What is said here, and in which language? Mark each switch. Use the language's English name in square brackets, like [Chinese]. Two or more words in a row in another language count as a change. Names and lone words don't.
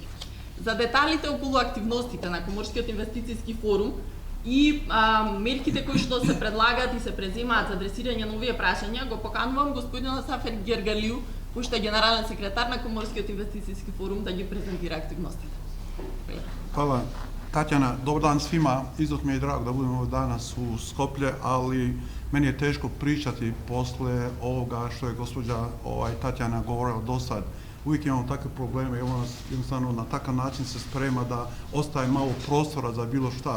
[Macedonian] За деталите околу активностите на Коморскиот инвестициски форум и мерките кои што се предлагаат и се преземаат за адресирање на овие прашања, го поканувам господинот Сафет Гергалију, кој што е генерален секретар на Коморскиот инвестициски форум, да ги презентира активностите. [Serbian] Hvala. Tatjana, dobar dan svima. Izuzetno mi je drago da budemo danas u Skoplje, ali meni je teško pričati posle ovoga što je gospođa Tatjana govorila do sad. Uvijek imamo takve probleme i ona jednostavno na takav način se sprema da ostaje malo prostora za bilo šta.